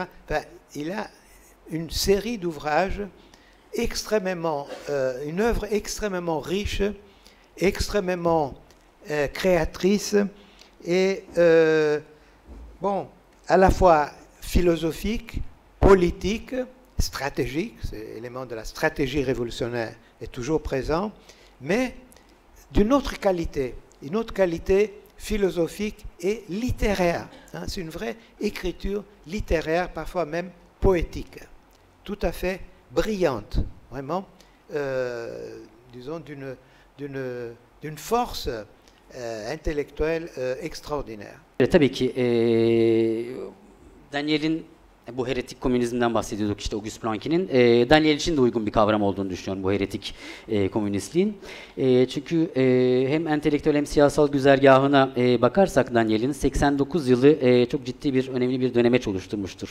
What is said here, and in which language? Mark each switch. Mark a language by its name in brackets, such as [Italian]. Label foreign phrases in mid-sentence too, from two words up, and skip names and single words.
[French] Enfin, il a une série d'ouvrages extrêmement, une œuvre extrêmement riche, extrêmement créatrice et bon, à la fois philosophique, politique, stratégique, c'est l'élément de la stratégie révolutionnaire est toujours présent, mais d'une autre qualité, une autre qualité philosophique et littéraire. Hein, c'est une vraie écriture littéraire, parfois même poétique, tout à fait brillante, vraiment, disons, d'une force intellectuelle extraordinaire. [Turkish] Tabii ki Daniel'in bu heretik komünizmden bahsediyorduk işte Auguste Blanqui'nin. Daniel için de uygun bir kavram olduğunu düşünüyorum bu heretik komünistliğin. Çünkü hem entelektüel hem siyasal güzergahına bakarsak Daniel'in 89 yılı çok ciddi bir önemli bir dönemeç oluşturmuştur.